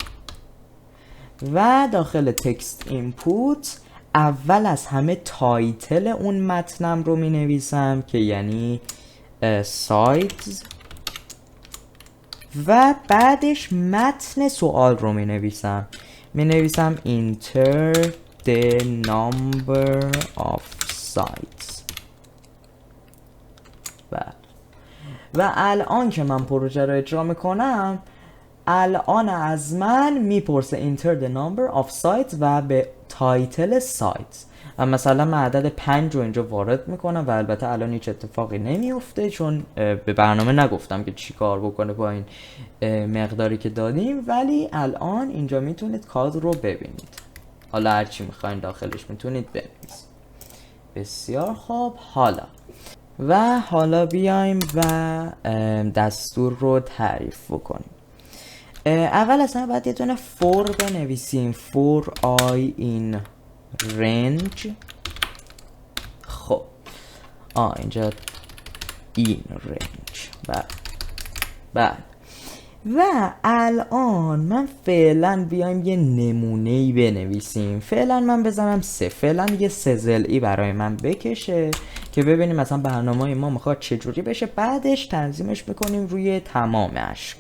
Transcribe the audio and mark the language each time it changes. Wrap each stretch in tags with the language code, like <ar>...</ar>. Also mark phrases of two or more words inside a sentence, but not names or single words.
<fa>و داخل</fa> <en>text input</en> <fa>اول از همه تایتل اون متنم رو می نویسم که یعنی سایت و بعدش متن سوال رو می نویسم</fa> <en>enter the number of sites</en> <fa>و الان که من پروژه رو اجرا میکنم الان از من میپرسه</fa> <en>enter the number of sites</en> <fa>و به تایتل سایت و مثلا من عدد 5 رو اینجا وارد میکنم و البته الان هیچ اتفاقی نمیفته چون به برنامه نگفتم که چی کار بکنه با این مقداری که دادیم، ولی الان اینجا میتونید کاد رو ببینید. حالا هرچی میخواین داخلش میتونید بنویسید. بسیار خوب. حالا بیایم و دستور رو تعریف بکنیم. اول اصلا باید یه دونه فور بنویسیم</fa> <en>for I in range.</en> <fa>خب اینجا</fa> <en>in range.</en> <fa>بعد و الان من فعلا بیایم یه نمونه‌ای بنویسیم. فعلا من بزنم 3. فعلا یه 3 ضلعی برای من بکشه که ببینیم مثلا برنامه ما میخواد چجوری بشه، بعدش تنظیمش میکنیم روی تمام اشکال.</fa>